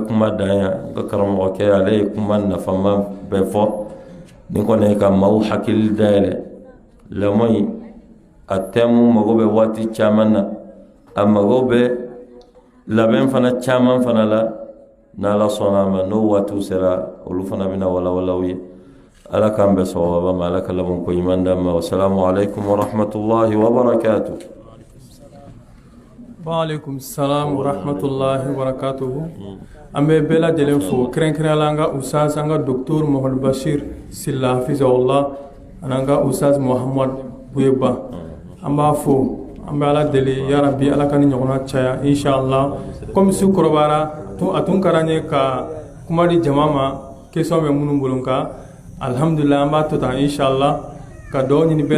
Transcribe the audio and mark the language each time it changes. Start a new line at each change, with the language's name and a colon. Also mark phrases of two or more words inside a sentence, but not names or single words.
Bambara: kuma dan yan n ka karamɔgɔkɛ ale ye kuma nafama bɛɛ fɔ ni kɔni ye ka maaw hakili dayɛlɛ lamɔ in a thème mago bɛ waati caman na a mago bɛ labɛn fana caman fana la n'ala sɔnna a ma n'o waatiw sera olu fana bɛna walawalaw ye ala k'an bɛ sawaba ma ala ka laban ko ɲuman d'an ma
Arabic: والسلام عليكم ورحمة الله وبركاته. وعليكم السلام ورحمة الله وبركاته.
Bambara: An bɛ bɛɛ lajɛlen fo kɛrɛnkɛrɛnnenya la an ka ustaz an ka docteur Mohamed Bachir Silla hafizahullah ani an ka ustaz Mohamad Buyeba an b'a fo an bɛ ala deli
Arabic: يا رب
Bambara: ala ka ni ɲɔgɔnna caya inshallah comme su kɔrɔbayara a tun ka d'an ye ka kuma di jama ma question bɛ minnu bolo nka alhamdulillah an b'a to tan inshallah ka dugawu ɲini bɛɛ